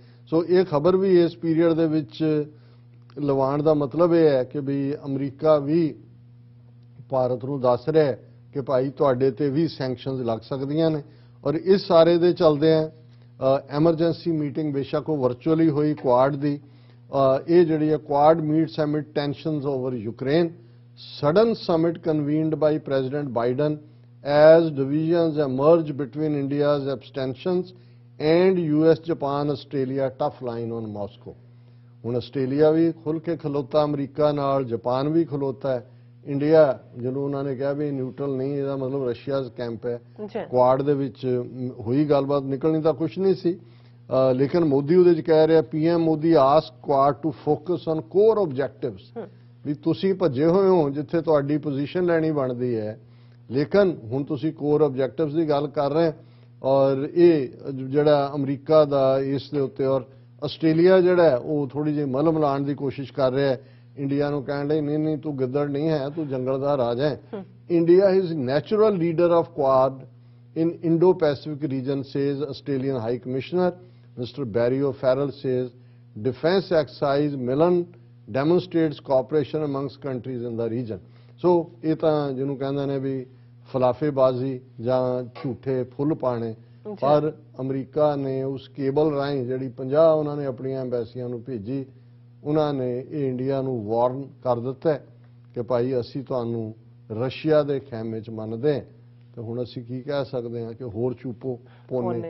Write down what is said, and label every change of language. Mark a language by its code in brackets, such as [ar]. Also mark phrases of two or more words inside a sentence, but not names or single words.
[pa] ਸੋ ਇਹ ਖਬਰ ਵੀ ਇਸ ਪੀਰੀਅਡ ਦੇ ਵਿੱਚ ਲਵਾਉਣ ਦਾ ਮਤਲਬ ਇਹ ਹੈ ਕਿ ਵੀ ਅਮਰੀਕਾ ਵੀ ਭਾਰਤ ਨੂੰ ਦੱਸ ਰਿਹਾ ਕਿ ਭਾਈ ਤੁਹਾਡੇ ਤੇ ਵੀ ਸੈਂਕਸ਼ਨਸ ਲੱਗ ਸਕਦੀਆਂ ਨੇ, ਔਰ ਇਸ ਸਾਰੇ ਦੇ ਚਲਦਿਆਂ ਐਮਰਜੈਂਸੀ ਮੀਟਿੰਗ ਬੇਸ਼ੱਕ ਉਹ ਵਰਚੁਅਲੀ ਹੋਈ ਕੁਆਡ ਦੀ, ਇਹ ਜਿਹੜੀ ਹੈ [en] Quad meets amid tensions over Ukraine, sudden summit convened by President Biden as divisions emerge between India's abstentions and US, Japan, Australia tough line on Moscow. [pa] ਹੁਣ ਆਸਟ੍ਰੇਲੀਆ ਵੀ ਖੁੱਲ ਕੇ ਖਲੋਤਾ ਅਮਰੀਕਾ ਨਾਲ, ਜਾਪਾਨ ਵੀ ਖਲੋਤਾ ਹੈ, ਇੰਡੀਆ ਜਿਹਨੂੰ ਉਹਨਾਂ ਨੇ ਕਿਹਾ ਵੀ ਨਿਊਟਰਲ ਨਹੀਂ, ਇਹਦਾ ਮਤਲਬ [en] Russia's camp [pa] ਹੈ। ਕੁਆਡ ਦੇ ਵਿੱਚ ਹੋਈ ਗੱਲਬਾਤ, ਨਿਕਲਣੀ ਤਾਂ ਕੁਛ ਨਹੀਂ ਸੀ, ਲੇਕਿਨ ਮੋਦੀ ਉਹਦੇ ਚ ਕਹਿ ਰਿਹਾ, [en] PM Modi ask Quad to focus on core objectives, [pa] ਵੀ ਤੁਸੀਂ ਭੱਜੇ ਹੋਏ ਹੋ ਜਿੱਥੇ ਤੁਹਾਡੀ ਪੋਜੀਸ਼ਨ ਲੈਣੀ ਬਣਦੀ ਹੈ, ਲੇਕਿਨ ਹੁਣ ਤੁਸੀਂ [en] core objectives [pa] ਦੀ ਗੱਲ ਕਰ ਰਹੇ, ਔਰ ਇਹ ਜਿਹੜਾ ਅਮਰੀਕਾ ਦਾ ਇਸ ਦੇ ਉੱਤੇ, ਔਰ ਆਸਟ੍ਰੇਲੀਆ ਜਿਹੜਾ ਉਹ ਥੋੜੀ ਜਿਹੀ ਮਲਮ ਲਾਉਣ ਦੀ ਕੋਸ਼ਿਸ਼ ਕਰ ਰਿਹਾ ਹੈ, ਇੰਡੀਆ ਨੂੰ ਕਹਿਣ ਲਈ ਨਹੀਂ ਤੂੰ ਗਿੱਦੜ ਨਹੀਂ ਹੈ, ਤੂੰ ਜੰਗਲ ਦਾ ਰਾਜਾ ਹੈ। [en] India is natural leader of Quad in Indo-Pacific region, says Australian High Commissioner Mr. Barry O'Farrell, says defence exercise Milan demonstrates cooperation amongst countries in the region. [pa] So ਇਹ ਤਾਂ ਜਿਹਨੂੰ ਕਹਿੰਦੇ ਨੇ ਵੀ ਫਲਾਫੇਬਾਜ਼ੀ ਜਾਂ ਝੂਠੇ ਫੁੱਲ ਪਾਣੇ, ਪਰ ਅਮਰੀਕਾ ਨੇ ਉਸ ਕੇਬਲ ਰਾਹੀਂ ਜਿਹੜੀ 50 ਉਹਨਾਂ ਨੇ ਆਪਣੀਆਂ ਐਮਬੈਸੀਆਂ ਨੂੰ ਭੇਜੀ, ਉਹਨਾਂ ਨੇ ਇਹ ਇੰਡੀਆ ਨੂੰ ਵਾਰਨ ਕਰ ਦਿੱਤਾ ਕਿ ਭਾਈ ਅਸੀਂ ਤੁਹਾਨੂੰ ਰਸ਼ੀਆ ਦੇ ਖੈਮੇ 'ਚ ਮੰਨਦੇ, ਤੇ ਹੁਣ ਅਸੀਂ ਕੀ ਕਹਿ ਸਕਦੇ ਹਾਂ ਕਿ ਹੋਰ ਚੁੱਪੋ ਪੋਨੇ।